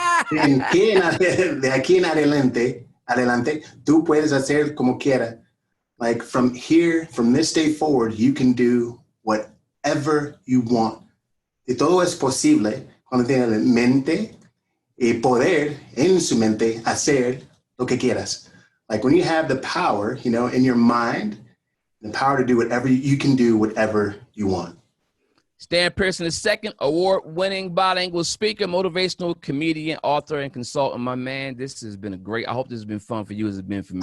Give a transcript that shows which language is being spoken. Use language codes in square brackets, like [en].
[es] De aquí en adelante, tú puedes hacer como quieras. [en] Like from this day forward, you can do whatever you want. [es] Y todo es posible cuando tienes la mente y poder en su mente hacer lo que quieras. [en] Like when you have the power, in your mind, the power to do whatever you can do, whatever you want. Stan Pearson II, award-winning bilingual speaker, motivational comedian, author, and consultant. My man, this has been I hope this has been fun for you as it's been for me.